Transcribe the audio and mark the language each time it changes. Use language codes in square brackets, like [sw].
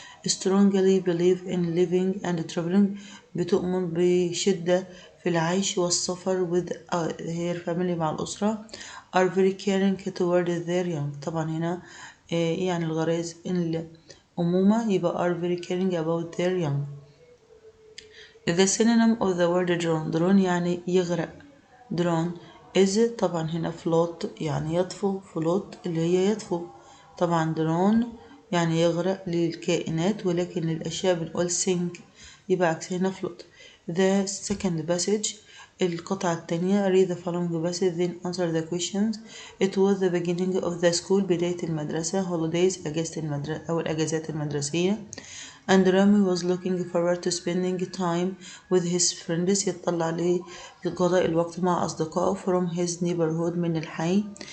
[en] strongly believe in living and traveling [ar] بتؤمن بشدة في العيش والسفر [en] with her family [ar] مع الأسرة. [en] are very caring toward their young. [ar] طبعا هنا يعني الغرائز الأمومة يبقى [en] are very caring about their young. The synonym of the word drown [ar] يعني يغرق. [en] drown is [ar] طبعا هنا float يعني يطفو. float اللي هي يطفو. طبعا drown يعني يغرق للكائنات ولكن للأشياء بنقول sink يبقى عكس هنا float. [en] The second passage [ar] القطعة التانية [en] read the following passage then answer the questions. It was the beginning of the school [ar] بداية المدرسة. holidays أجازة المدرسة أو الأجازات المدرسية. [en] and Rami was looking forward to spending time with his friends [ar] يتطلع لقضاء الوقت مع أصدقائه [en] from his neighborhood [ar] من الحي.